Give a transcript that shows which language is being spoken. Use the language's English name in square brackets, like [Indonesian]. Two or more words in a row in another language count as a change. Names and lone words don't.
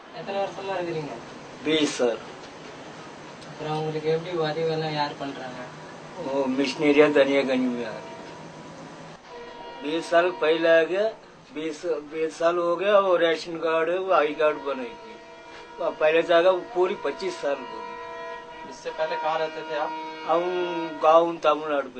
[Tamil] எத்தனை வருஷமா இருக்கிறீங்க? 20 சார். அப்புறம் உங்களுக்கு எப்படி உதவியெல்லாம் யார் பண்றாங்க? [Hindi] वो मिशनरिया दनियागंज में आ गई. 20 साल पहले आ गया. 20 साल हो गया. वो राशन कार्ड आई कार्ड बनेगी. पहले से आ गया पूरी 25 साल हो गई. इससे पहले कहाँ रहते थे आप? हम गाँव तमिलनाडु पे.